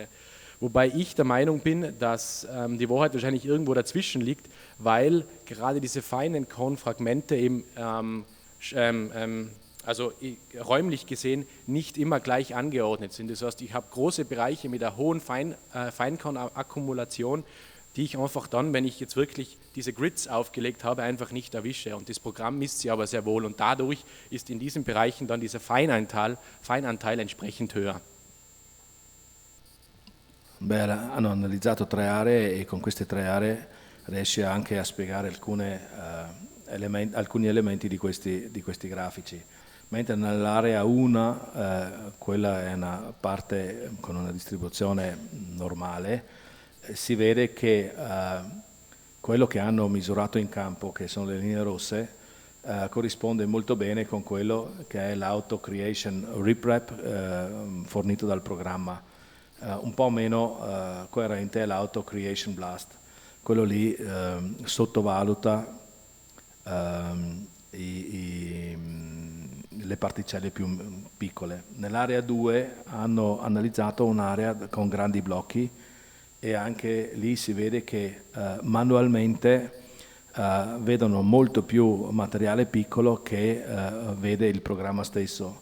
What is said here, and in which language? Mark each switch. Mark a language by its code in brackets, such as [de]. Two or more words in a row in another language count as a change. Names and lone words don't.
[de] Wobei ich der Meinung bin, dass die Wahrheit wahrscheinlich irgendwo dazwischen liegt, weil gerade diese feinen Kornfragmente eben räumlich gesehen nicht immer gleich angeordnet sind. Das heißt, ich habe große Bereiche mit einer hohen Feinkornakkumulation, die ich einfach dann, wenn ich jetzt wirklich diese Grids aufgelegt habe, einfach nicht erwische. Und das Programm misst sie aber sehr wohl und dadurch ist in diesen Bereichen dann dieser Feinanteil entsprechend höher. [it] Hanno analizzato 3 aree e con queste 3 aree riesce anche a spiegare alcuni elementi di questi grafici. Mentre nell'area 1, quella è una parte con una distribuzione normale, si vede che quello che hanno misurato in campo, che sono le linee rosse, corrisponde molto bene con quello che è l'auto creation riprep fornito dal programma. Un po' meno coerente è l'auto creation blast. Quello lì sottovaluta le particelle più piccole. Nell'area 2 hanno analizzato un'area con grandi blocchi e anche lì si vede che manualmente vedono molto più materiale piccolo che vede il programma stesso.